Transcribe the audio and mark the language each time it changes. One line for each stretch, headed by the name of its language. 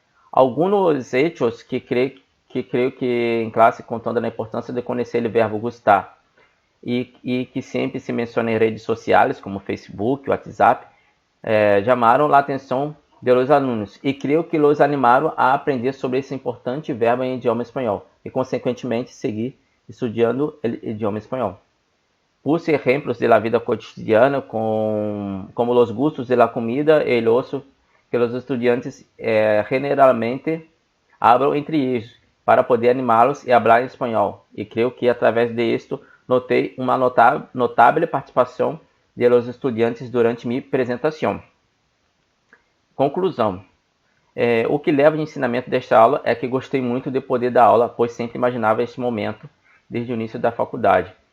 Portuguese: Alguns hechos que creio que em classe contando a importância de conhecer o verbo gustar e que sempre se menciona em redes sociais como Facebook, WhatsApp, chamaram a atenção dos alunos e creio que os animaram a aprender sobre esse importante verbo em idioma espanhol e consequentemente seguir
Spanish: estudiando
Portuguese: o idioma espanhol.
Spanish: Puse ejemplos de la vida cotidiana como los gustos de la comida y el ocio que los estudiantes generalmente hablan entre ellos para poder
Portuguese: animá-los a falar em espanhol. E creio que através de isto notei uma notável participação
Spanish: de los estudiantes
Portuguese: durante minha apresentação. Conclusão. O que leva de ensinamento desta aula é que gostei muito de poder dar aula, pois sempre imaginava este momento desde o início da faculdade.